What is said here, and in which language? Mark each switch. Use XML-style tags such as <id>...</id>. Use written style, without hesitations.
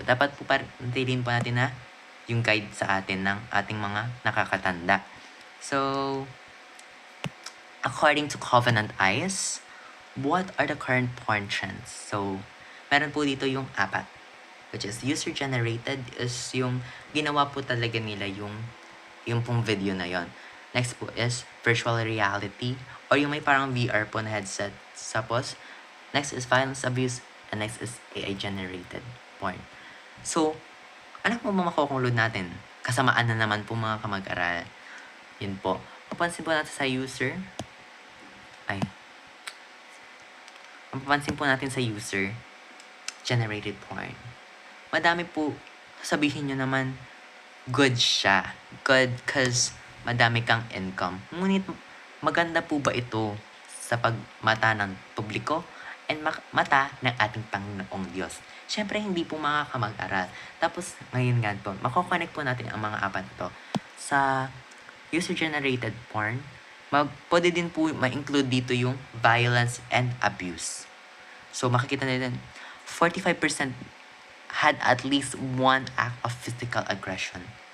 <tl>Dapat po patilin po natin na yung guide sa atin ng ating mga nakakatanda.</tl> <en>So, according to Covenant Eyes, what are the current porn trends?</en> <tl>So, meron po dito yung apat,</tl> <en>which is user-generated,</en> <tl>is yung ginawa po talaga nila yung pong video na yon. Next po is virtual reality, or yung may parang VR po na headset.</tl> <en>Tapos, next is violence abuse, and next is AI-generated porn.</en> <tl>So, ano po makukonklud natin? Kasamaan na naman po mga kamag-aral. Yun po. Mapansin po natin sa user. Mapapansin po natin sa user generated porn. Madami po, sabihin nyo naman, good siya.</tl> <en>Good cause</en> <tl>madami kang</tl> <en>income.</en> <tl>Ngunit, maganda po ba ito sa pagmata ng publiko and mata ng ating Panginoong Diyos? Siyempre, hindi po mga kamag-aral. Tapos, ngayon nga po, makokonect po natin ang mga apat ito sa user-generated porn. Pwede din po ma-include dito yung violence and abuse.</tl> <en>So, makikita natin, 45% had at least one act of physical aggression.</en>